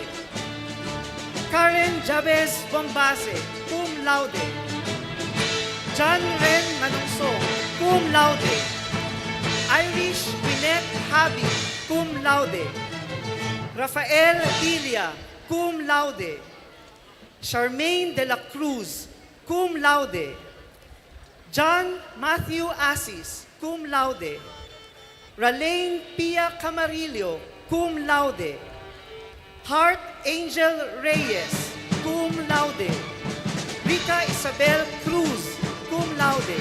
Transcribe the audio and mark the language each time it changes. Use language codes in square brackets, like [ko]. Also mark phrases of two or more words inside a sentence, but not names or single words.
[la] Karen Jabez Bombase, cum laude. John Ren Manungsong, cum laude. Irish Winnet Habi, cum laude. Rafael Dilia, cum laude. Charmaine de la Cruz, cum laude. John Matthew Assis, cum laude. Ralaine Pia Camarillo, cum laude. Heart Angel Reyes, cum laude. Rita Isabel Cruz, cum laude.